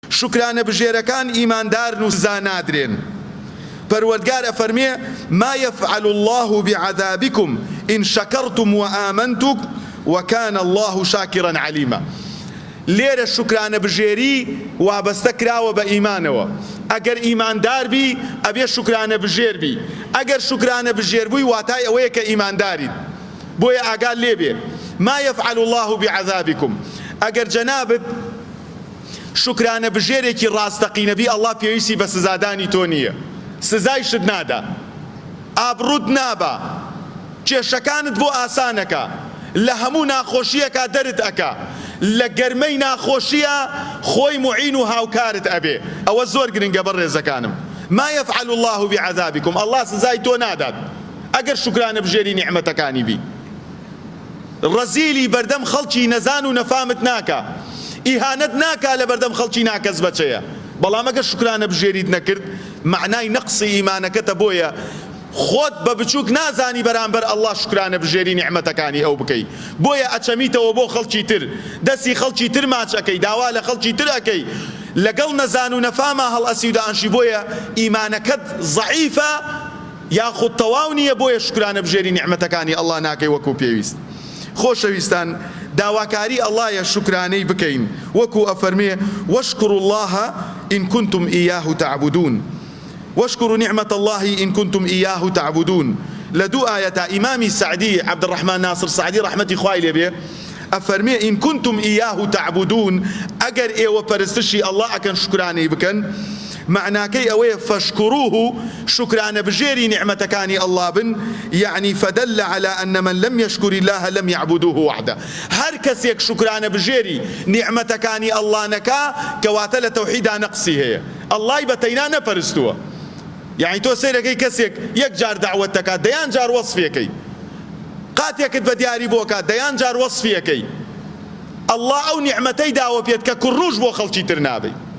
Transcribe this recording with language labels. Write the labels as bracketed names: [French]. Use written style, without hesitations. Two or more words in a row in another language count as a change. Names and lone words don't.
[Central Kurdish] شکرانە بژێرەکان ئیماندارن و سزا نادرێن. پەروەردگار ئەفەرمێ [Arabic] ما يفعل الله بعذابكم إن شكرتم وآمنتم وكان الله شاكرا عليما. [Central Kurdish] لێرە شکرانە بژێری وابەستە کراوە بە ئیمانەوە. ئەگەر ئیماندار بی ئەبێ شکرانە بژێر بی. ئەگەر شکرانە بژێر بووی واتای ئەوەیە کە ئیمانداریت. بۆیە ئاگال لێبێ [Arabic] ما يفعل الله بعذابكم. [Central Kurdish] ئەگەر جەنابت شکرانە بژێرێکی ڕاستەقینە بی ئەڵڵا پێویستی بە سزادانی تۆ نییە، سزای شت نادا، ئابڕووت نابا، کێشەکانت بۆ ئاسانەکە، لە هەموو ناخۆشیەکە دەرت ئەکا، لە گەرمەی ناخۆشیە خۆی معین و هاوکارت ئەبێ. ئەوە زۆر گرنگە بەڕێزەکانم. [Arabic] ما يفعل الله بعذابكم. [Central Kurdish] ئەڵڵا سزای تۆ نادات ئەگەر شکرانە بژێری نیعمەتەکانی بی. ڕەزیلی بەردەم خەڵکی نەزان و نەفامت ناکە، ئیهانەت ناکا لە بەردەم خەڵکی ناکەس بەچەیە. بەڵام ئەگەر شکرانە بژێریت نەکرد معنای نەقسی ئیمانەکەتە. بۆیە خۆت بە بچووک نازانی بەرامبەر ئەڵڵا شکرانە بژێری نیعمەتەکانی ئەو بکەی. بۆیە ئەچەمیتەوە بۆ خەڵکی تر، دەستی خەڵکی تر ماچ ئەەکەی، داوا لە خەڵکی تر ئەەکەی، لەگەڵ نەزان و نەفامە هەڵئەسی و داعەنشی. بۆیە ئیمانەکەت ضەعیفە یاخود تەواو نییە. بۆیە شکرانە بژێری نیعمەتەکانی ئەڵڵا ناکەی وەکو پێویست. خۆشەویستان، داواکاری ئەڵڵایە شکرانەی بکەین، وەکو ئەفەرمێ [Arabic] واشكروا الله إن كنتم إياه تعبدون. واشكروا نعمة الله إن كنتم إياه تعبدون. [Central Kurdish] لدو آية إمامي السعدي عبد الرحمن ناصر السعدي رحمتي خوای لێ بێ ئەفەرمێ [Arabic] إن كنتم إياه تعبدون. [Central Kurdish] ئەگەر ئێوە پەرستشی ئەڵڵا ئەکەن شکرانەی بکەن معناکەی ئەوەیە فاشكروه شکرانە بژێری نیعمەتەکانی ئەڵڵا بن. [Arabic] يعني فدل على أن من لم يشكر الله لم يعبدوه وحده. [Central Kurdish] هەر کەسێک شکرانە بژێری نیعمەتەکانی ئەڵڵا نەکا کەواتە لە تەوحیدا نەقسی هەیە، ئەڵڵای بەتەینا نەپەرستووە. يعني تۆ سەیرەکەی کەسێک یەک جار داوەت دەکات دەیان جار وەسفیەکەی، قاتێکت بە دیاری بۆ کات دەیان جار وەسفیەکەی، ئەڵڵا ئەو نیعمەتەی داوە پێت کە کوڕوش بۆ خەڵکی تر نابێ.